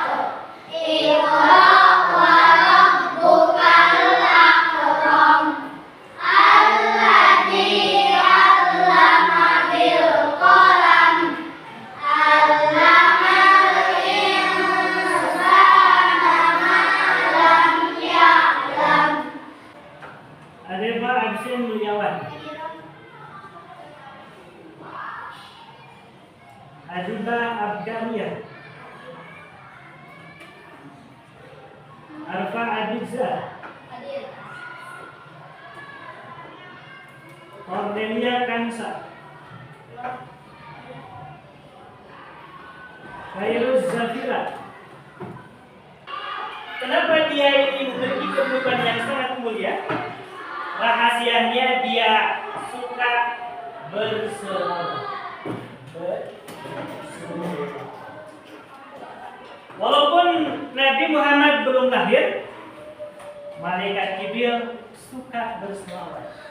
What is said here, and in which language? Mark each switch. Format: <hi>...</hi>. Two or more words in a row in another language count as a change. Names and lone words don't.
<ar>اقرأ وربك الأكرم. الذي علم بالقلم. علم الإنسان ما لم يعلم.</ar> <id>Adefa Absin Mulyawan. Adiba Abganiyah. Arfa Adiza, Cordelia Kansa, Khairuz Zafira. Kenapa dia ini memiliki kedudukan yang sangat mulia? Rahasianya dia suka berselawat. Walaupun Nabi Muhammad belum lahir, malaikat Jibril suka berselawat.</id>